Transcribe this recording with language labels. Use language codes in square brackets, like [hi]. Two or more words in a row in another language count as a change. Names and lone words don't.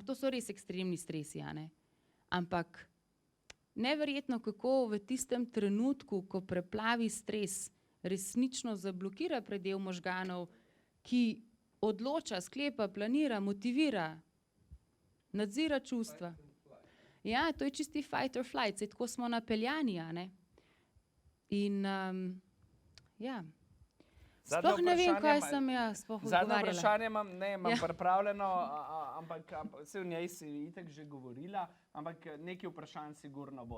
[sl] To so res ekstremni stresi, a ne? Ampak neverjetno, kako v tistem trenutku, ko preplavi stres, resnično zablokira predel možganov, ki odloča, sklepa, planira, motivira, nadzira čustva. Ja, to je čisti [en] fight or flight, [sl] saj tako smo napeljani, a ne? In ja, sploh ne vem, kaj sem jaz sploh Zadnje odgovarjala. vprašanje imam pripravljeno, ampak se v njej si itak že govorila, ampak nekaj vprašanj sigurno bo.